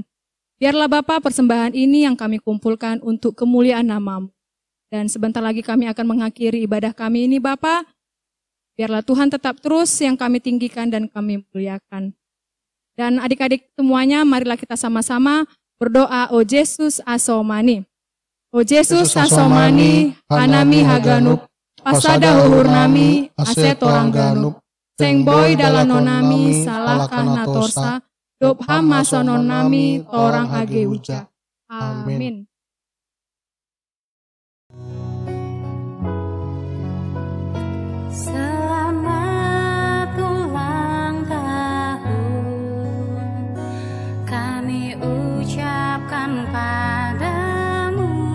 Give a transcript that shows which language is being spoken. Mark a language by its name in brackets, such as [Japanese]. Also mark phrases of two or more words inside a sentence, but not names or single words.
[Indonesian] Biarlah Bapa persembahan ini yang kami kumpulkan untuk kemuliaan nama-Mu. Dan sebentar lagi kami akan mengakhiri ibadah kami ini Bapa. Biarlah Tuhan tetap terus yang kami tinggikan dan kami muliakan. Dan adik-adik semuanya marilah kita sama-sama berdoa [Batak Simalungun] O Yesus asomani. O Yesus asomani hanami haganup pasada huhur nami asetorang ganup. Seng boy dalanonami salah kana torsa, dop hama sononami torang age uja. Amin. [Indonesian] Selamat ulang tahun kami ucapkan padamu.